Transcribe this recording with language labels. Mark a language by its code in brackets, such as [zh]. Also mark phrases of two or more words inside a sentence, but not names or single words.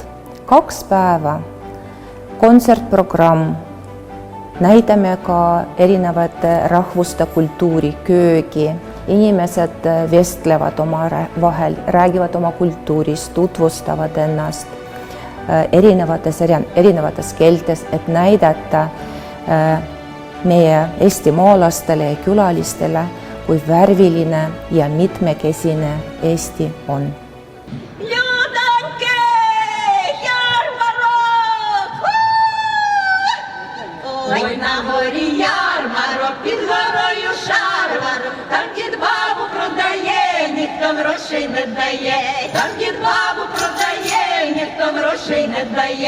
[et] 2 päeva, kontsertprogramm, näidame ka erinevate rahvuste kultuuri, köögi, inimesed vestlevad oma vahel, räägivad oma kultuurist, tutvustavad ennast erinevates keeltes, et näidata meie eestimaalastele ja külalistele, kui värviline ja mitmekesine Eesti on. [uk] Ой, на горі ярмарок, під горою шарварок, там дід бабу продає, ніхто грошей не дає, там дід бабу продає, ніхто грошей не дає.